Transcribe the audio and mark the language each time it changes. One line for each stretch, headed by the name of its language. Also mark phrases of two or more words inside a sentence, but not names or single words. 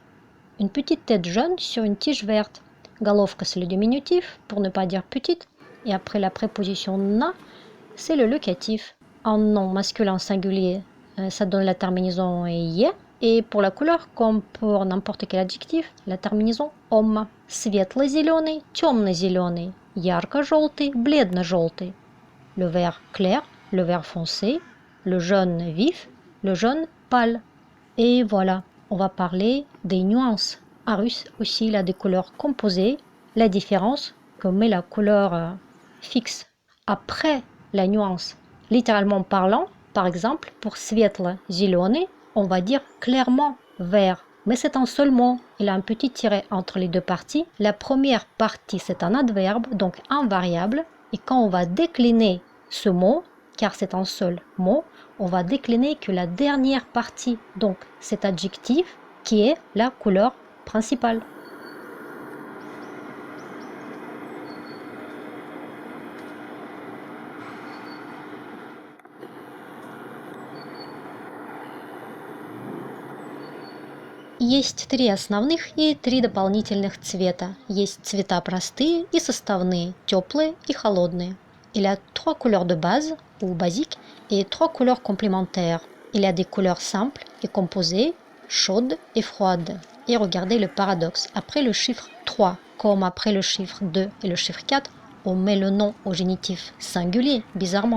French: Une petite tête jaune sur une tige verte. Головка, c'est le diminutif, pour ne pas dire petite. Et après la préposition na, c'est le locatif. En nom masculin singulier, ça donne la terminaison е. Et pour la couleur, comme pour n'importe quel adjectif, la terminaison ом.
Russian: Светло-зеленый, темно-зеленый, ярко-желтый, бледно-желтый.
French: Le vert clair, le vert foncé, le jaune vif, le jaune pâle. Et voilà, on va parler des nuances. En russe aussi, il a des couleurs composées. La différence, qu'on met la couleur fixe après la nuance. Littéralement parlant, par exemple, pour светло-зеленый, on va dire clairement vert. Mais c'est un seul mot. Il a un petit tiret entre les deux parties. La première partie, c'est un adverbe, donc un variable. Et quand on va décliner ce mot, car c'est un seul mot, on va décliner que la dernière partie, donc cet adjectif, qui est la couleur principale.
Russian: Есть три основных и три дополнительных цвета. Есть цвета простые и составные, теплые и холодные.
French: Il y a trois couleurs de base ou basiques et trois couleurs complémentaires. Il y a des couleurs simples et composées, chaudes et froides. Et regardez le paradoxe. Après le chiffre 3, comme après le chiffre 2 et le chiffre 4, on met le nom au génitif singulier, bizarrement.